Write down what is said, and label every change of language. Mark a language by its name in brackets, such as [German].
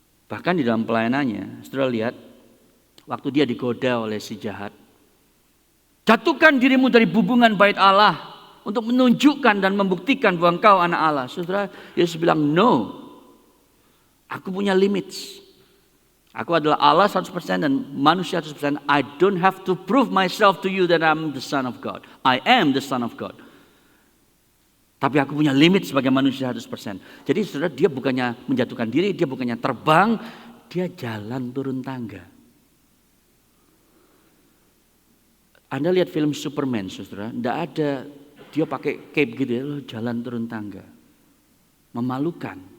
[Indonesian] Bahkan di dalam pelayanannya, saudara lihat, waktu dia digoda oleh si jahat. Jatuhkan dirimu dari bubungan bait Allah untuk menunjukkan dan membuktikan bahwa engkau anak Allah. Saudara, Yesus bilang, no. Aku punya limits. Aku adalah Allah 100% dan manusia 100%. [English] I don't have to prove myself to you that I'm the Son of God. I am the Son of God. [Indonesian] Tapi aku punya limit sebagai manusia 100%. Jadi saudara, dia bukannya menjatuhkan diri, dia bukannya terbang, dia jalan turun tangga. Anda lihat film Superman, saudara, tidak ada dia pakai cape gitu ya, jalan turun tangga. Memalukan.